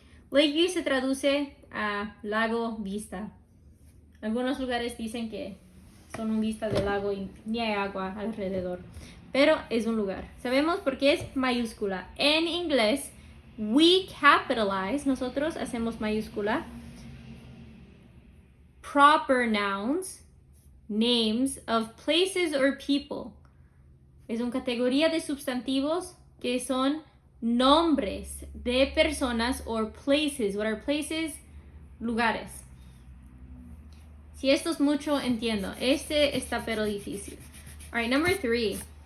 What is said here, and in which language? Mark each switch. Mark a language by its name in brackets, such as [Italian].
[Spanish] Lakeview se traduce a lago vista. Algunos lugares dicen que son un vista del lago y ni hay agua alrededor. Pero es un lugar. Sabemos por qué es mayúscula. En inglés, [English] we capitalize. [Spanish] Nosotros hacemos mayúscula. [English] Proper nouns, names of places or people. [Spanish] Es una categoría de sustantivos que son nombres de personas [English] or places. What are places? [Spanish] Lugares. Si esto es mucho, entiendo. Este está pero difícil. [English] All right, number 3.